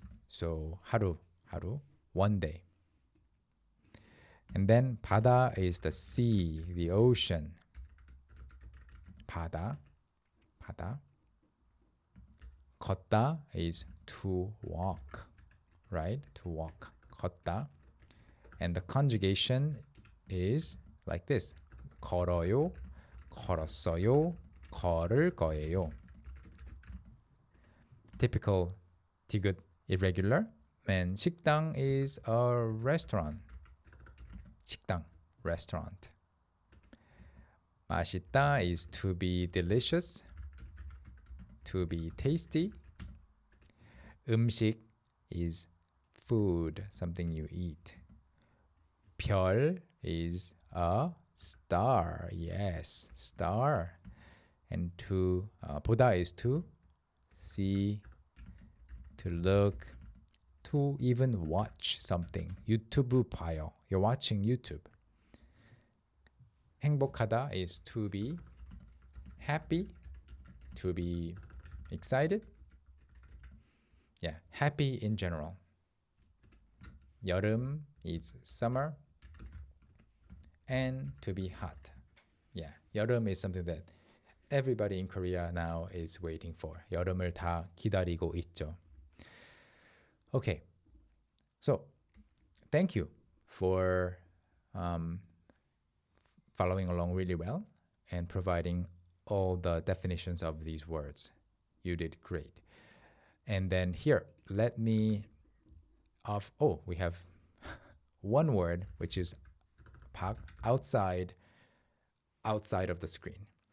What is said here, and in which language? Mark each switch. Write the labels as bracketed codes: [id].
[en] So 하루, one day. And then 바다 is the sea, the ocean. 바다. [ko] 가다. [en] 걷다 is to walk, right? To walk. 걷다. And the conjugation is like this. [ko] 걸어요, 걸었어요, 걸을 거예요. [en] Typical 디귿 irregular. And 식당 is a restaurant. 식당, restaurant. 맛있다 is to be delicious, to be tasty. 음식 is food, something you eat. 별 is a star. Yes, star. And to 보다 is to see, to look, to even watch something. [ko] 유튜브 봐요. [en] You're watching YouTube. 행복하다 is to be happy, to be excited. Yeah, happy in general. 여름 is summer. And to be hot. Yeah, 여름 is something that everybody in Korea now is waiting for. [ko] 여름을 다 기다리고 있죠. [en] Okay, so thank you for following along really well and providing all the definitions of these words. You did great. And then here, let me we have one word which is outside of the screen.